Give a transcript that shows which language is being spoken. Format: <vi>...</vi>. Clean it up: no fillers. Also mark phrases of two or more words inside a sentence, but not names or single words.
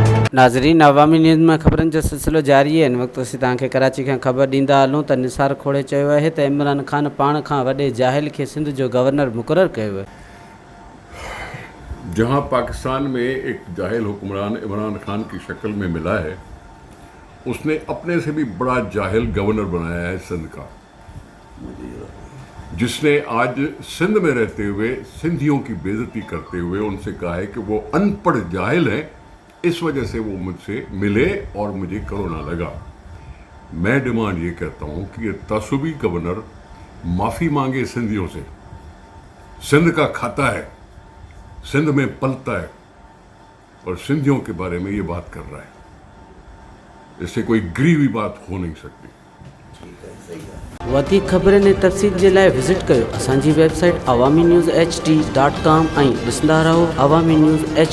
<sd>नाज़रीन, अवामी न्यूज़ में ख़बरनि जो सिलसिलो जारी है। इन वक्त असीं तव्हांखे कराची खां ख़बर ॾींदा हलूं त निसार खोड़े चयो आहे त इमरान खान पाण खां वॾे जाहिल खे सिंध जो गवर्नर मुक़ररु कयो आहे।</sd> <ur>جہاں پاکستان میں ایک جاہل حکمران عمران خان کی شکل میں ملا ہے، اس نے اپنے سے بھی بڑا جاہل گورنر بنایا ہے سندھ کا، جس نے آج سندھ میں رہتے ہوئے سندھیوں کی بے عزتی کرتے ہوئے ان سے کہا ہے کہ وہ ان پڑھ جاہل ہیں، اس وجہ سے وہ مجھ سے ملے اور مجھے کورونا لگا. میں ڈیمانڈ یہ کرتا ہوں کہ یہ تعصبی گورنر معافی مانگے سندھیوں سے. سندھ کا کھاتا ہے، سندھ میں پلتا ہے اور سندھیوں کے بارے میں یہ بات کر رہا ہے. اس سے کوئی گری ہوئی بات ہو نہیں سکتی.</ur> <sd>वधीक ख़बरनि ऐं तफ़सील जे लाइ विज़िट कयो असांजी वेबसाइट awaminews.ht.com ऐं ॾिसंदा रहो अवामी न्यूज़ HD।</sd>